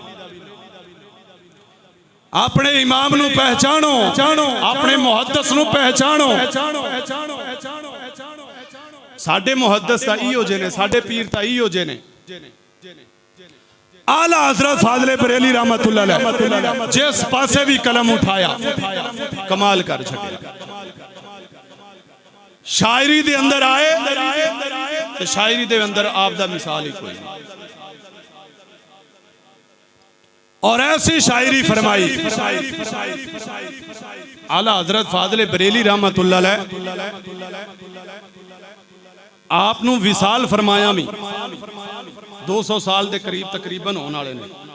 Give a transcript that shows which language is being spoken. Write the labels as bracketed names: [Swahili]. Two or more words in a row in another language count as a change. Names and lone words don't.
[Punjabi] ਅਪਣੇ ਇਮਾਮ ਨੂੰ ਪਹਿਚਾਣੋ, ਅਪਣੇ ਮੁਹੱਦਿਸ ਨੂੰ ਪਹਿਚਾਣੋ। ਸਾਡੇ ਮੁਹੱਦਿਸ ਤਾਂ ਇਹੋ ਜੇ ਨੇ, ਸਾਡੇ ਪੀਰ ਤਾਂ ਇਹੋ ਜੇ ਨੇ। ਆਲਾ ਹਜ਼ਰਤ ਫ਼ਾਜ਼ਿਲ ਬਰੇਲੀ [Arabic] رحمة الله عليه [Punjabi] ਜਿਸ ਪਾਸੇ ਭੀ ਕਲਮ ਉਠਾਇਆ ਕਮਾਲ ਕਰ ਛੱਡਿਆ। ਸ਼ਾਇਰੀ ਦੇ ਅੰਦਰ ਆਏ ਤੋ ਸ਼ਾਇਰੀ ਦੇ ਅੰਦਰ ਆਪ ਦਾ ਮਿਸਾਲ ਹੀ ਕੋਈ ਨਹੀਂ। [Urdu] اور ایسی شاعری فرمائی [Punjabi] ਆਲਾ ਹਜ਼ਰਤ ਫ਼ਾਜ਼ਿਲ ਬਰੇਲੀ [Arabic] رحمة الله عليه [Punjabi] ਆਪ ਨੂੰ ਵਿਸਾਲ ਫ਼ਰਮਾਇਆ ਭੀ 200 ਸਾਲ ਕੇ ਕਰੀਬ ਤਕਰੀਬਨ ਹੋਣੇ ਵਾਲੇ ਨੇ।